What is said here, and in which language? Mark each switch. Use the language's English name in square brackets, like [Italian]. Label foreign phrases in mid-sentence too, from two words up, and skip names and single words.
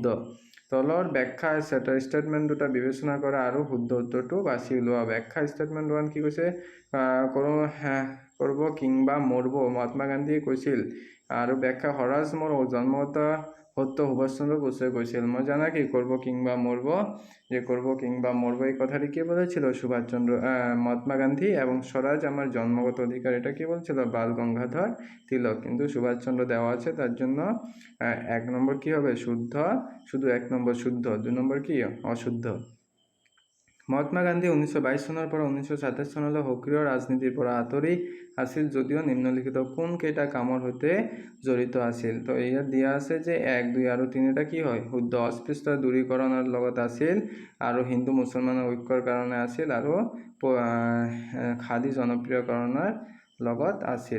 [Assamese] তলৰ ব্যাখ্যা ষ্টেটমেণ্ট দুটা বিবেচনা কৰা আৰু শুদ্ধ উত্তৰটো বাছি উলিওৱা। ব্যাখ্যা ষ্টেটমেণ্ট 1 কি কৈছে? কৰিব কিংবা মৰব, মহাত্মা গান্ধীয়ে কৈছিল। আৰু ব্যাখ্যা স্বৰাজ মোৰ জন্মগত সত্য, সুভাষ চন্দ্র বসু কৈছিল। মই জানা কি? [Bangla] করব কিংবা মরব, যে করব কিংবা মরব এই কথাটি কে বলেছিল? মহাত্মা গান্ধী। এবং স্বরাজ আমার জন্মগত অধিকার, এটা কে বলছিল? বাল গঙ্গাধর তিলক। কিন্তু সুভাষচন্দ্র দেওয়া আছে, তার জন্য 1 নম্বর কি হবে? শুদ্ধ। শুধু 1 নম্বর শুদ্ধ, 2 নম্বর কি? অশুদ্ধ। [Assamese] মহাত্মা গান্ধী 1922 চনৰ পৰা 1927 চনলৈ সক্ৰিয় ৰাজনীতিৰ পৰা আঁতৰি আছিল যদিও নিম্নলিখিত কোনকেইটা কামৰ সৈতে জড়িত আছিল? তো ইয়াত দিয়া আছে যে 1, 2 আৰু 3টা কি হয়? শুদ্ধ। অস্পৃশ্যতা দূৰীকৰণৰ লগত আছিল আৰু হিন্দু মুছলমানৰ ঐক্যৰ কাৰণে আছিল আৰু খাদী জনপ্ৰিয়কৰণৰ লগত আছিল।